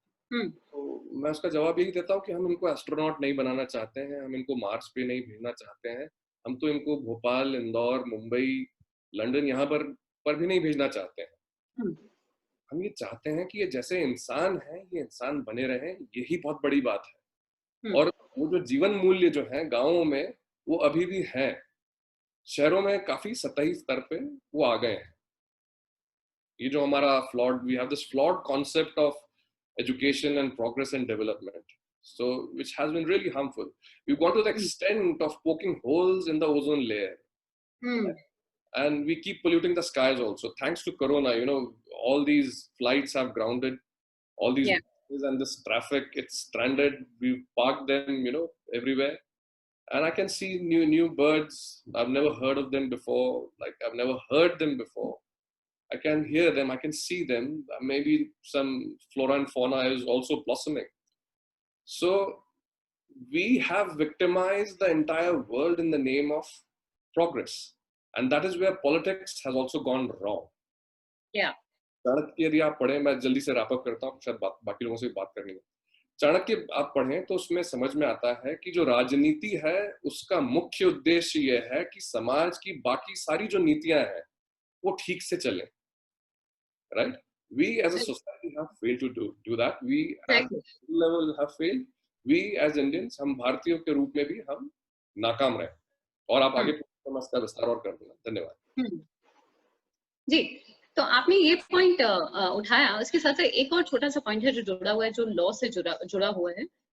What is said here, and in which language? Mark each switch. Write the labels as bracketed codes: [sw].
[hi] तो मैं उसका जवाब यही देता हूँ कि हम इनको एस्ट्रोनॉट नहीं बनाना चाहते हैं, हम इनको मार्स पे नहीं भेजना चाहते हैं, हम तो इनको भोपाल, इंदौर, मुंबई, लंदन यहाँ पर भी नहीं भेजना चाहते हैं। हम ये चाहते हैं कि ये जैसे इंसान है ये इंसान बने रहें, यही बहुत बड़ी बात है। और वो जो जीवन मूल्य जो है गांवों में वो अभी भी है, शहरों में काफी सतही स्तर पे वो आ गए हैं। ये जो हमारा flawed, [en] We have this flawed concept of education and progress and development, so which has been really harmful. We've gone to the extent of poking holes in the ozone layer, and we keep polluting the skies also. Thanks to corona, you know, all these flights have grounded, all these buses and this traffic, it's stranded. We've parked them, you know, everywhere, and I can see new birds. I've never heard of them before, like I've never heard them before. I can hear them, I can see them. Maybe some flora and fauna is also blossoming. So we have victimized the entire world in the name of progress. And that is where politics has also gone wrong. Yeah. [hi] Chanakya यदि आप पढ़ें, मैं जल्दी से wrap up करता हूँ, शायद बाकी लोगों से बात करनी है। चाणक्य आप पढ़ें तो उसमें समझ में आता है कि जो राजनीति है उसका मुख्य उद्देश्य ये है कि समाज की बाकी सारी जो नीतियां हैं वो ठीक से चलें। [en] Right? We as a society have failed to do that. We at level have failed. We as Indians, [hi] हम भारतीयों के रूप में भी हम नाकाम रहे। और आप आगे इसका विस्तार और कर देना। धन्यवाद। जी, तो आपने ये पॉइंट उठाया, उसके साथ साथ एक और छोटा सा पॉइंट है जो जुड़ा हुआ है, जो लॉ से जुड़ा हुआ है।